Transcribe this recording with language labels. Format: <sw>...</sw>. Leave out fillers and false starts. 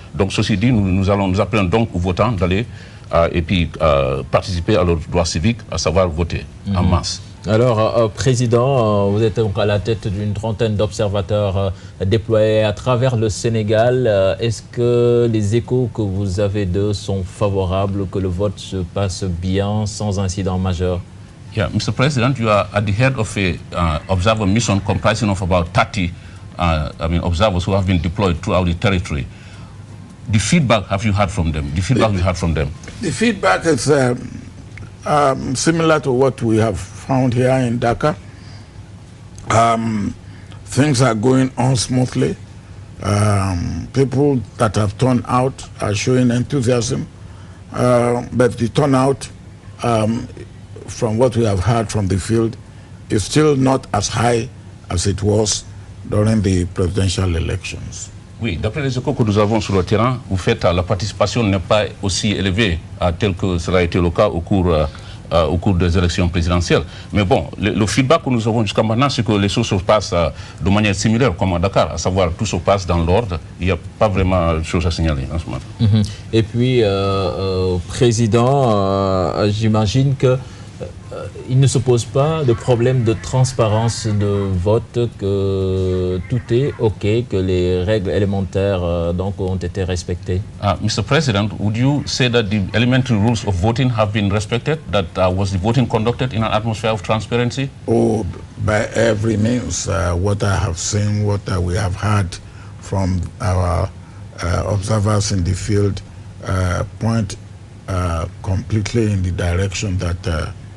<fr>Donc, ceci dit, nous appelons donc aux votants d'aller et puis participer à leurs droits civiques, à savoir voter en masse. Alors, Président, vous êtes donc à la tête d'une trentaine d'observateurs déployés à travers le Sénégal. Est-ce que les échos que vous avez d'eux sont favorables, que le vote se passe bien, sans incident majeur?</fr> <en>Yeah, Mr. President, you are at the head of a observer mission comprising of about 30 observers who have been deployed throughout the territory. The feedback have you heard from them? The feedback you heard from them? The feedback is similar to what we have found here in Dhaka. Things are going on smoothly. People that have turned out are showing enthusiasm, but the turnout from what we have heard from the field is still not as high as it was during the presidential elections.</en> <fr>Oui, d'après les échos que nous avons sur le terrain, vous faites la participation n'est pas aussi élevée tel que cela a été le cas au cours des élections présidentielles. Mais bon, le feedback que nous avons jusqu'à maintenant, c'est que les choses se passent de manière similaire comme à Dakar, à savoir tout se passe dans l'ordre. Il n'y a pas vraiment de choses à signaler en ce moment. Et puis, Président, j'imagine que il ne se pose pas de problème de transparence de vote, que tout est OK, que les règles élémentaires donc ont été respectées.</fr> <en>Mr. President, would you say that the elementary rules of voting have been respected? That was the voting conducted in an atmosphere of transparency? Oh, by every means. What I have seen, what we have heard from our observers in the field point completely in the direction that</en>